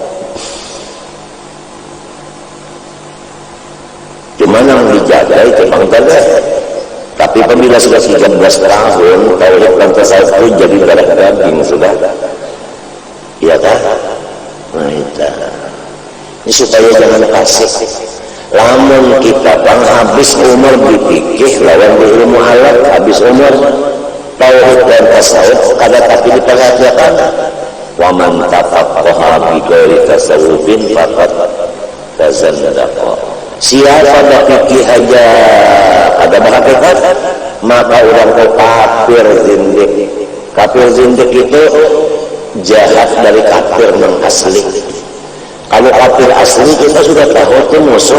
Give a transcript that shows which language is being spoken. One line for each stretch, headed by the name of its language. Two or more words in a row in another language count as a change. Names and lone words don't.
Banjar: Cuma yang dijaga itu bangkatnya.
Indonesian: Tapi apabila sudah 13 tahun tauhid dan tasawuf itu jadi darah daging sudah. Iya kan? Nah itu. Ini supaya jangan pasif.
Banjar: Lamun kita bang habis umur dipikir lawan di ilmu halal, habis umur tauhid dan tasawuf kada tapi diperhatikan.
Arabic: ومن تفقه بغير تصوف فقد تزندق.
Banjar: Siapa berfikih aja kada berhakikat, maka orang itu kafir zindik.
Indonesian: Kafir zindik itu jahat dari kafir yang asli. Kalau kafir asli kita sudah tahu itu musuh.